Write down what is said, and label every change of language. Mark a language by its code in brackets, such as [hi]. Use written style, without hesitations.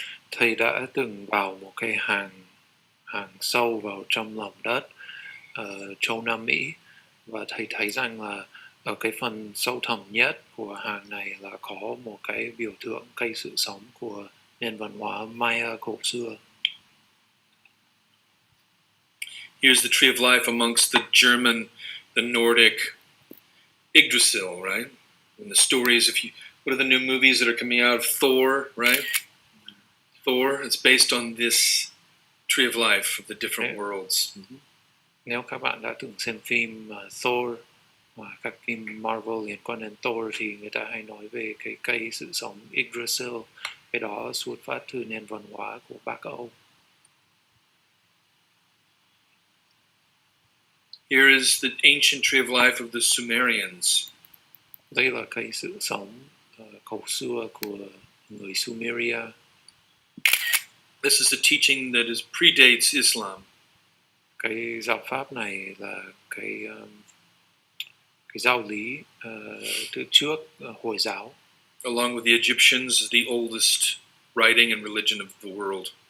[vi] Thầy đã từng vào một cái hàng sâu vào trong lòng đất ở châu Nam Mỹ, và thầy thấy rằng là ở cái phần sâu thẳm nhất của hàng này là có một cái biểu tượng cây sự sống của nền văn hóa Maya cổ xưa. [en] Here's the tree of life amongst the German, the Nordic, Yggdrasil, right? And the stories, what are the new movies that are coming out? Thor, right? Thor, it's based on this tree of life of the different worlds. [vi] Nếu các bạn đã từng xem phim Thor và các phim Marvel liên quan đến Thor thì người ta hay nói về cái cây sự sống Yggdrasil. Cái đó xuất phát từ nền văn hóa của Bắc Âu. [en] Here is the ancient tree of life of the Sumerians. [vi] Đây là cây sự sống cổ xưa của người Sumeria. [en] This is the teaching that predates Islam. [vi] Cái giáo pháp này là cái giáo lý từ trước Hồi giáo. [en] Along with the Egyptians, the oldest writing and religion of the world.